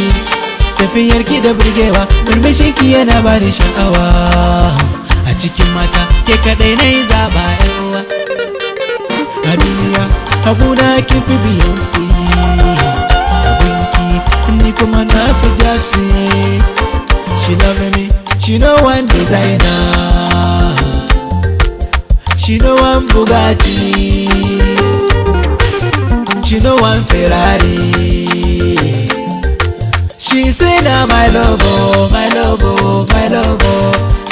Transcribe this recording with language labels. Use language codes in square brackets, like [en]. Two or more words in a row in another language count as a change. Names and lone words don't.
[ha] Tafiyarki da burgewa, murmushinki yana bani sha'awa. A cikin mata ke kadai na yi zaba yawa. A duniya abuna kin fi Beyonce, abinki ni kuma na fi Jackson. [pcm] She love me, she no one designer, she no one Bugatti, she no one Ferrari. She say na my love, oh, my love, oh, my love, oh.